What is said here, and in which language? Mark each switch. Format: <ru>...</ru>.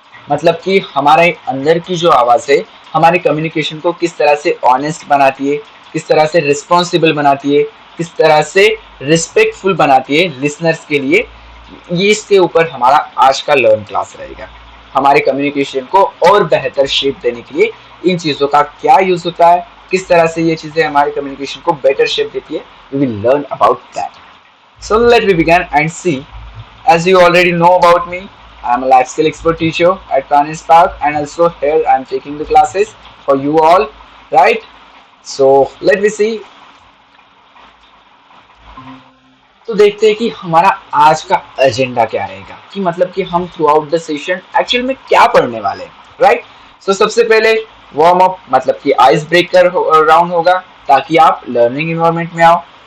<hi>मतलब कि हमारे अंदर की जो आवाज़ है हमारे कम्युनिकेशन को किस तरह से ऑनेस्ट बनाती है, किस तरह से रिस्पॉन्सिबल बनाती है, किस तरह से रिस्पेक्टफुल बनाती है लिसनर्स के लिए. ये इसके ऊपर हमारा आज का लर्न क्लास रहेगा. हमारे कम्युनिकेशन को और बेहतर शेप देने के लिए इन चीज़ों का क्या यूज़ होता है, किस तरह से ये चीज़ें हमारे कम्युनिकेशन को बेटर शेप देती है. We will learn about that.</hi> <en>So let me begin and see. As you already know about me, I am a life skill expert teacher at Panis Park, and also here I am taking the classes for you all, right? So let me see.</en> <hi>तो देखते हैं कि हमारा आज का agenda क्या रहेगा, कि मतलब कि हम through out the session actual में क्या पढ़ने वाले हैं, राइट? सो सबसे पहले वार्म अप मतलब कि आइस ब्रेकर राउंड होगा ताकि आप लर्निंग इन्वायरमेंट में आओ.</hi>